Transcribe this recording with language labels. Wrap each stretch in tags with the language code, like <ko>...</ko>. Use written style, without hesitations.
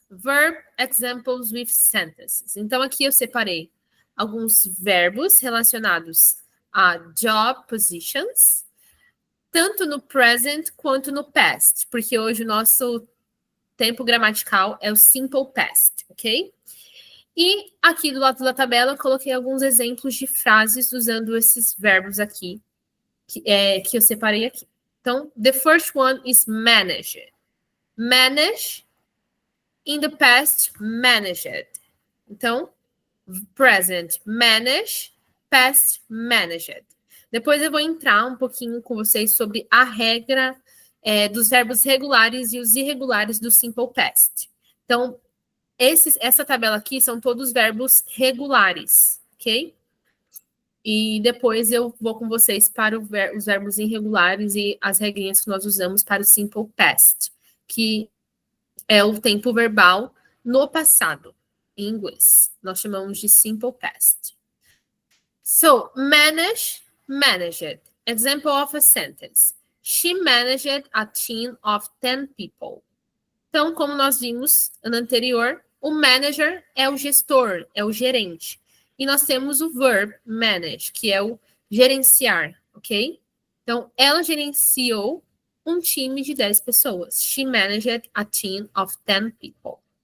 <en>Verb examples with sentences.</en> <pt>Então, aqui eu separei alguns verbos relacionados a job positions, tanto no present quanto no past, porque hoje o nosso tempo gramatical é o simple past, ok? E aqui do lado da tabela eu coloquei alguns exemplos de frases usando esses verbos aqui, que eu separei aqui.</pt> <en>Então, the first one is manage. Manage. In the past, managed. Então, present, manage. Past, managed.</en> <pt>Depois eu vou entrar um pouquinho com vocês sobre a regra dos verbos regulares e os irregulares do simple past. Então, essa tabela aqui são todos verbos regulares, ok? E depois eu vou com vocês para os verbos irregulares e as regrinhas que nós usamos para o simple past, que é o tempo verbal no passado, em inglês. Nós chamamos de simple past.</pt> <en>So, manage, managed. Example of a sentence. She managed a team of 10 people.</en> <pt>Então, como nós vimos no anterior, o manager é o gestor, é o gerente. E nós temos o verb manage, que é o gerenciar, ok? Então, ela gerenciou um time de 10 pessoas.</pt> <en>She managed a team of 10 people.</en>